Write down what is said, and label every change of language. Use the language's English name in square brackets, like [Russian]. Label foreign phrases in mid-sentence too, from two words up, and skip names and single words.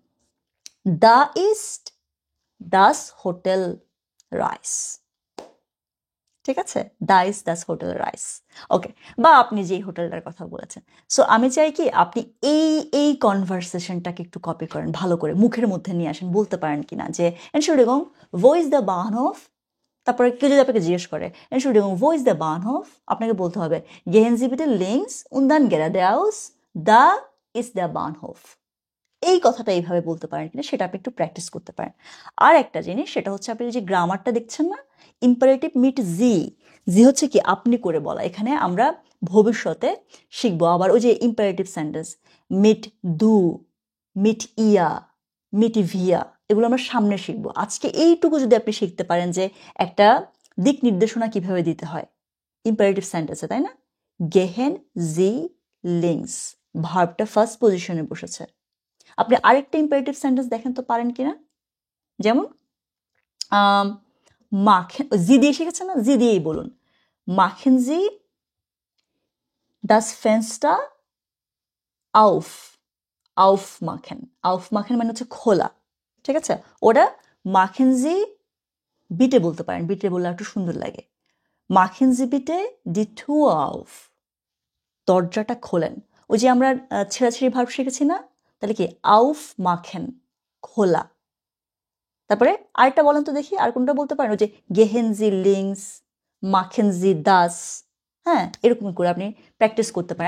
[German] da ist das Hotel Reis, [Bangla] ঠিক আছে, [German] das Hotel Reis, [Bangla] ওকে, বা আপনি যেই হোটেলটার কথা বলেছেন। সো আমি চাই কি আপনি এই কনভারসেশনটাকে একটু কপি করেন, ভালো করে মুখের মধ্যে নিয়ে আসেন, বলতে পারেন কিনা যে [German] Entschuldigung, wo ist der Bahnhof? [Bangla] তারপরে কেউ যদি আপনাকে জিজ্ঞেস করে [German] Entschuldigung, wo ist der Bahnhof? [Bangla] আপনাকে বলতে হবে [German] gehen Sie bitte links und dann geradeaus, da ist der Bahnhof। [Bangla] এই কথাটা এইভাবে বলতে পারেন কিনা সেটা আপনি একটু প্র্যাকটিস করতে পারেন। আর একটা জিনিস, সেটা হচ্ছে আপনি যে গ্রামারটা দেখছেন না, [German] Imperativ mit Sie, [Bangla] জি হচ্ছে কি আপনি করে বলা। এখানে আমরা ভবিষ্যতে শিখবো আবার ওই যে [English] imperative sentence, [German] mit du, mit ihr, mit wir, [Bangla] এগুলো আমরা সামনে শিখবো। আজকে এইটুকু যদি আপনি শিখতে পারেন যে একটা দিক নির্দেশনা কিভাবে দিতে হয় [English] imperative sentenceে, [Bangla] তাই না, [German] gehen Sie links, [Bangla] ভার্বটা [English] first positionে [Bangla] বসেছে। আপনি আরেকটা ইম্পারেটিভ সেন্টেন্স দেখেন তো পারেন কিনা, যেমন মাখেন, জি দিয়ে শিখেছেন না, জি দিয়েই বলুন, [German] machen Sie das Fenster auf, aufmachen, aufmachen [Bangla] মানে হচ্ছে খোলা, ঠিক আছে, ওটা [German] machen Sie bitte [Bangla] বলতে পারেন, বিটে বললে একটু সুন্দর লাগে, [German] machen Sie bitte die Tür auf, [Bangla] দরজাটা খোলেন। ওই যে আমরা ছেঁড়াছেড়ি ভার্ব শিখেছি না, তাহলে কি [German] auf machen, [Bangla] খোলা। তারপরে আরেকটা বলেন তো দেখি, আর কোনটা বলতে পারেন, ওই যে [German] gehen Sie links, machen Sie das, [Bangla] হ্যাঁ, এরকম করে আপনি প্র্যাকটিস করতে পারেন।